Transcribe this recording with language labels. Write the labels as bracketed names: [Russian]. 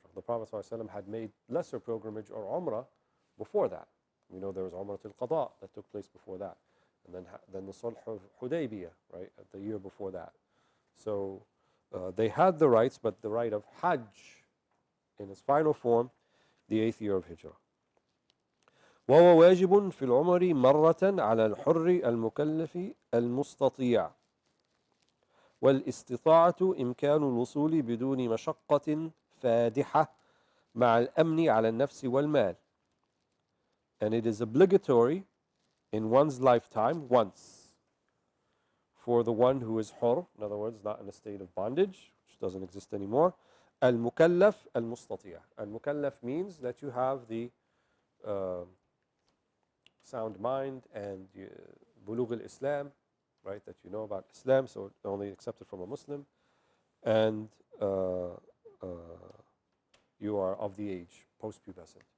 [English] The Prophet ﷺ had made lesser pilgrimage or Umrah before that. We know there was Umrah al-Qada that took place before that. And then the Sulh of Hudaybiyah, right, the year before that. So they had the rights, but the right of Hajj in its final form, the 8th year of Hijrah. [Arabic] وهو واجب في العمر مرة على الحر المكلف المستطيع والاستطاعة إمكان الوصول بدون مشقة فادحة مع الأمن على النفس والمال. [English] And it is obligatory in one's lifetime once for the one who is hur, in other words, not in a state of bondage, which doesn't exist anymore. Al-mukallaf al-mustati'a. Al-mukallaf means that you have the sound mind and bulugh al-Islam, right, that you know about Islam, so only accepted from a Muslim, and you are of the age, post-pubescent.